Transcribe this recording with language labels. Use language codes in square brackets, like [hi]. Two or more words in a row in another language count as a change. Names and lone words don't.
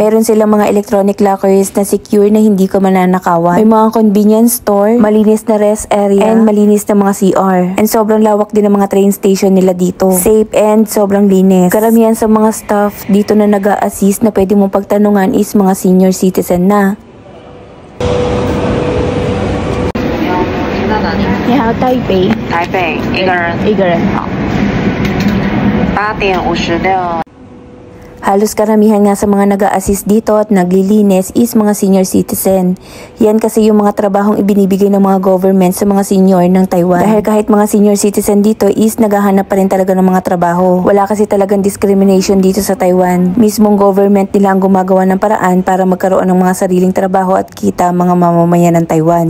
[tl] Meron silang mga [en] electronic lockers [tl] na secure na hindi ka mananakawan. May mga [en] convenience store, [tl] malinis na [en] rest area, [tl] and malinis na mga CR. And sobrang lawak din ang mga [en] train station [tl] nila dito. [en] Safe and [tl] sobrang linis. Karamihan sa mga staff dito na nag-a-assist na pwede mong pagtanungan is mga [en] senior citizen [tl] na. [zh] 你好，台北。台北一个人。一个人。好。8:56。 [tl] Halos karamihan nga sa mga nag-a-assist dito at naglilinis is mga [en] senior citizen. [tl] Yan kasi yung mga trabahong ibinibigay ng mga government sa mga senior ng Taiwan. Dahil kahit mga [en] senior citizen [tl] dito is naghahanap pa rin talaga ng mga trabaho. Wala kasi talagang discrimination dito sa Taiwan. Mismong government nila ang gumagawa ng paraan para magkaroon ng mga sariling trabaho at kita mga mamamayan ng Taiwan.